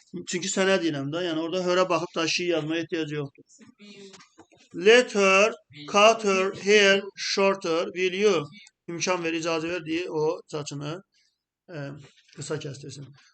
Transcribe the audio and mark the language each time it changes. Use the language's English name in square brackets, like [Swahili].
[Azerbaijani] Çünki sənə deyirəm də, yəni orada hörə baxıb da şey yazmaya ehtiyacı yoxdur. [English] Let her cut her hair shorter. Will you. [Azerbaijani] İmkan ver, icazə ver deyə o saçını qısa kəstirsin.